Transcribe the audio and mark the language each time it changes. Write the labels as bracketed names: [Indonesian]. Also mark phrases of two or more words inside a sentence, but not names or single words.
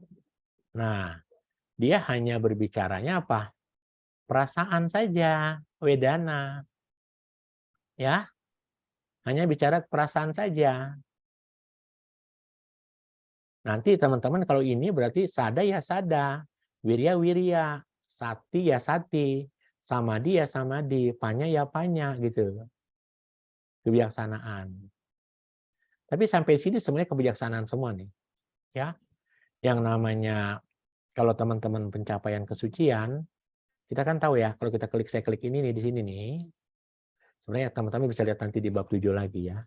[Indonesian] nah dia hanya berbicaranya apa? Perasaan saja, wedana. Ya, hanya bicara perasaan saja. Nanti teman-teman kalau ini berarti sada ya sada, wirya wirya, sati ya sati, samadhi ya samadhi, panya ya panya gitu. Kebijaksanaan. Tapi sampai sini sebenarnya kebijaksanaan semua nih. Ya. Yang namanya kalau teman-teman pencapaian kesucian, kita kan tahu ya, kalau kita saya klik ini nih di sini nih. Sebenarnya teman-teman bisa lihat nanti di bab 7 lagi ya.